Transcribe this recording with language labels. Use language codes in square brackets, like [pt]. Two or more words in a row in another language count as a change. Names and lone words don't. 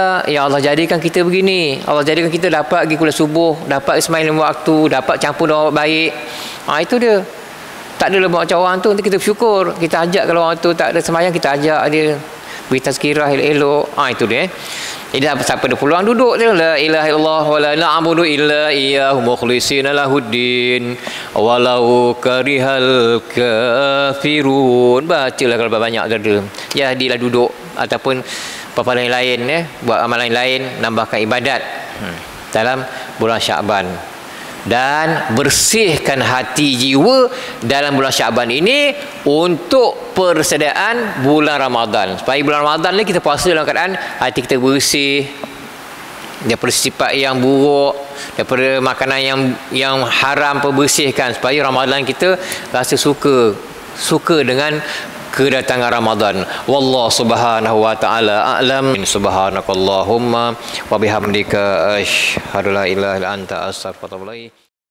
[ms] Ya Allah jadikan kita begini. Allah jadikan kita dapat pergi kuliah subuh, dapat semayang 5 waktu, dapat campur dengan orang baik. Itu dia. Tak ada lebih macam orang tu. Nanti kita bersyukur. Kita ajak, kalau orang tu tak ada semayang, kita ajak dia beri tazkirah elok-elok. Itu dia. Jadi siapa ada peluang duduk je. [ar] لا إله إلا الله ولا نعبد إلا إياه مخلصين له الدين ولو كره الكافرون. [ms] Bacalah kalau banyak ada. Jadilah duduk ataupun apa-apa lain buat amalan lain, nambahkan ibadat dalam bulan Syaban. Dan bersihkan hati jiwa dalam bulan Syaban ini untuk persediaan bulan Ramadan. Supaya bulan Ramadan ni kita puasa dalam keadaan hati kita bersih, daripada sifat yang buruk, daripada makanan yang haram, bersihkan supaya Ramadan kita rasa suka dengan kedatangan Ramadan. [ar] والله سبحانه وتعالى أعلم. سبحانك اللهم وبحمدك أشهد لا إله إلا أنت أستغفرك وأتوب إليك.